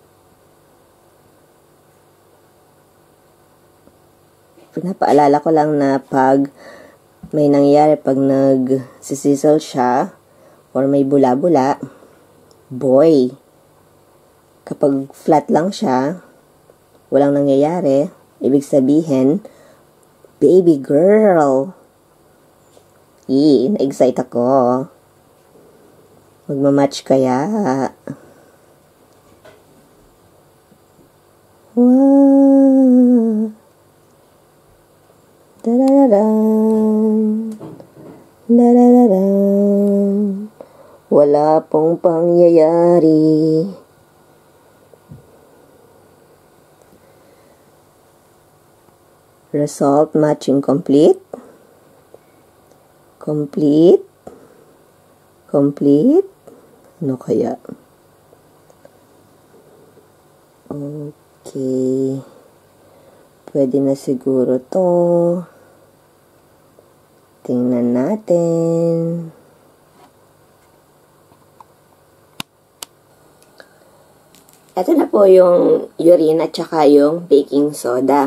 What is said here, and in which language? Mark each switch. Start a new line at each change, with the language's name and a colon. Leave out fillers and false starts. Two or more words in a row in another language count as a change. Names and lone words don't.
Filipino: Pinapaalala ko lang na pag may nangyayari, pag nagsisizzle siya or may bula-bula, boy. Kapag flat lang siya, walang nangyayari, ibig sabihin, baby girl. Na-excite ako. Magmamatch kaya? Wow. Da-da-da-dan. Da-da-da-dan. Wala pong pangyayari.
English: Result matching complete. Complete. Complete.
Filipino: Ano kaya? Okay. Pwede na siguro to. Tingnan natin. Ito na po yung urine at saka yung baking soda.